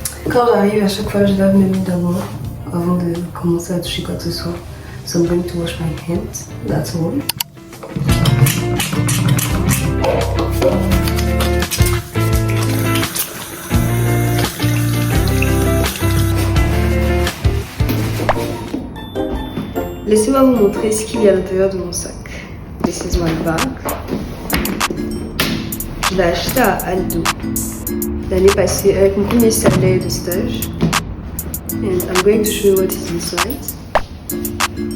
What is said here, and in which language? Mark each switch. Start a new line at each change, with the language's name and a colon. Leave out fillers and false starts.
French: Quand j'arrive, à chaque fois, je lave mes mains d'abord avant de commencer à toucher quoi que ce soit.
English: So I'm going to wash my hands, that's all.
French: Laissez-moi vous montrer ce qu'il y a à l'intérieur de mon sac.
English: This is my bag.
French: Je l'ai acheté à Aldo l'année passée avec mon premier salaire de stage.
English: And I'm going to show you what is inside.